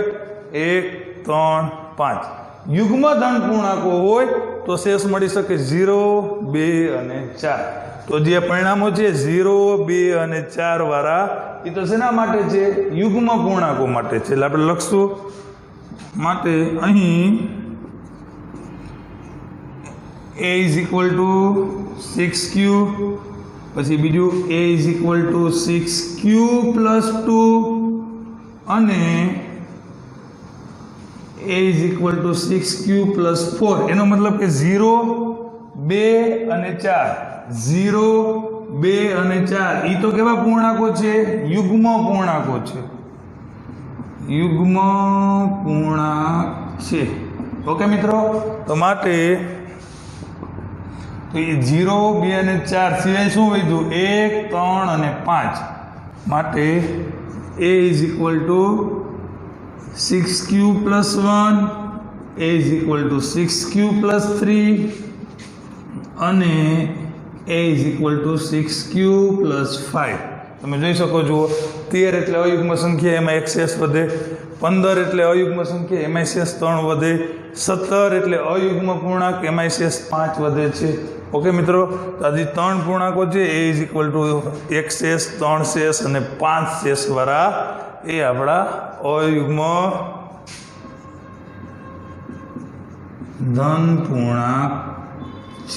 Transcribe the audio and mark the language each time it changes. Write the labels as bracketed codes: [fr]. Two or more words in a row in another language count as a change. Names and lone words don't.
[gu] 1 3 5 યુગ્મ ધન પૂર્ણાંકો હોય તો શેષ મળી શકે 0 2 અને 4. તો જે પરિણામો છે 0 2 અને 4 વાળા એ તો શેના માટે છે? યુગ્મ પૂર્ણાંકો માટે છે. એટલે આપણે લખશું માટે અહીં [en] a is equal to 6q, [gu] પછી બીજું [en] a is equal to 6q plus 2 [gu] અને [en] a is equal to 6q plus 4. [gu] એનો મતલબ કે 0 2 અને 4, 0 2 અને 4 એ તો કેવા પૂર્ણાંકો છે? યુગ્મ પૂર્ણાંકો છે. યુગ્મ પૂર્ણાંક છે. ઓકે મિત્રો, તો માટે તો એ 0 2 અને 4 સિવાય શું વધ્યું? 1 3 અને 5. [en] માટે a is equal to 6q plus 1, a is equal to 6q plus 3 અને a is equal to 6q plus 5. [gu] તમે જોઈ શકો છો 13 એટલે અયુગ્મ સંખ્યા, એમાં એક શેષ વધે. 15 એટલે અયુગ્મ સંખ્યા, એમાં શેષ 3 વધે. 17 એટલે અયુગ્મ પૂર્ણાંક, એમાં શેષ 5 વધે છે. ઓકે મિત્રો, તો આજે 3 પૂર્ણાંકો છે. [en] a is equal to 1 [gu] શેષ, 3 શેષ અને 5 શેષ વાળા એ આપણા અયુગ્મ ધન પૂર્ણાંક છે.